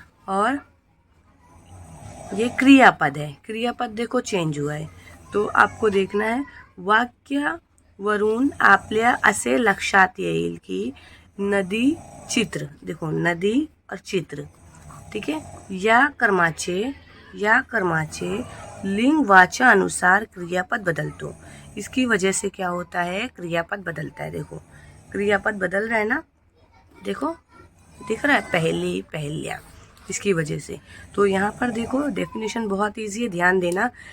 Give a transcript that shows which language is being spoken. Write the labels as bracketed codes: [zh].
[hi] और ये क्रियापद है। क्रियापद देखो चेंज हुआ है, तो आपको देखना है [mr] वाक्यावरून आपल्या असे लक्षात येईल की नदी चित्र, [hi] देखो नदी और चित्र, ठीक है। [mr] या कर्माचे लिंग वाचा अनुसार क्रियापद बदलतो। [hi] इसकी वजह से क्या होता है? क्रियापद बदलता है। देखो क्रियापद बदल रहा है ना, देखो दिख रहा है, पहली पहल्या, इसकी वजह से। तो यहाँ पर देखो डेफिनेशन बहुत ईजी है, ध्यान देना।